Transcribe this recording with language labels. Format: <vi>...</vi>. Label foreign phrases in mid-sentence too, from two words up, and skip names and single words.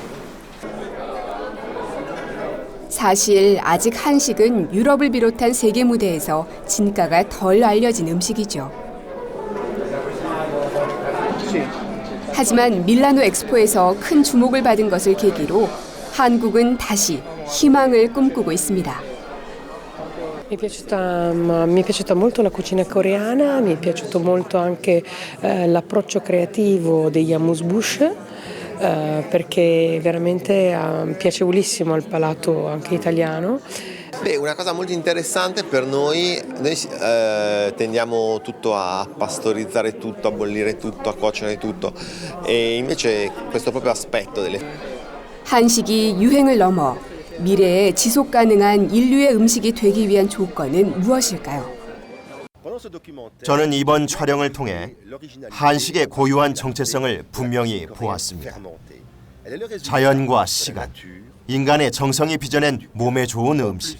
<ko>사실 아직 한식은 유럽을 비롯한 세계 무대에서 진가가 덜 알려진 음식이죠. 하지만 밀라노 엑스포에서 큰 주목을 받은 것을 계기로 한국은 다시 희망을 꿈꾸고 있습니다.</ko> <it>Mi è piaciuta molto la cucina coreana, mi è piaciuto molto anche l'approccio creativo degli amuse-bouche, perché veramente piacevolissimo al palato anche italiano. Beh, una cosa molto interessante per noi tendiamo tutto a pastorizzare tutto, a bollire tutto, a cuocere tutto e invece questo proprio aspetto delle</it> <ko>한식이 유행을 넘어 미래에 지속 가능한 인류의 음식이 되기 위한 조건은 무엇일까요? 저는 이번 촬영을 통해 한식의 고유한 정체성을 분명히 보았습니다. 자연과 시간, 인간의 정성이 빚어낸 몸에 좋은 음식.</ko>